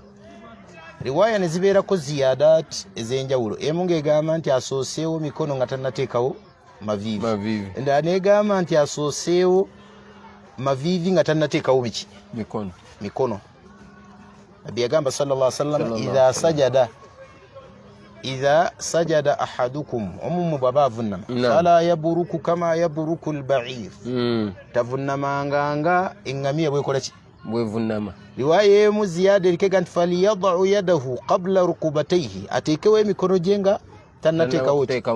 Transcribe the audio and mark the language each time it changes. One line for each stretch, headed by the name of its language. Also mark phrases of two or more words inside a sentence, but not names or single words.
Ganda: Riwaya ne zibeerako ziyadat ez'enjawulo. Emu ng'egamba nti asooseewo mikono nga tannateekawo mavivi. Endala n'egamba nti asooseewo mavivi nga tannateekawo mikono. Nabbi yagamba
Arabic: صلى الله عليه وسلم إذا سجد أحدكم
Ganda: omumu bw'aba avunnama
Arabic: فلا يبرك كما يبرك البعير
Ganda: tavunnamanga nga engamiya bwekola ki bwevunnama. Riwaya emu ziyada erikega nti
Arabic: فليضع يديه قبل ركبتيه
Ganda: ateekewo emikono gye nga tannateekawo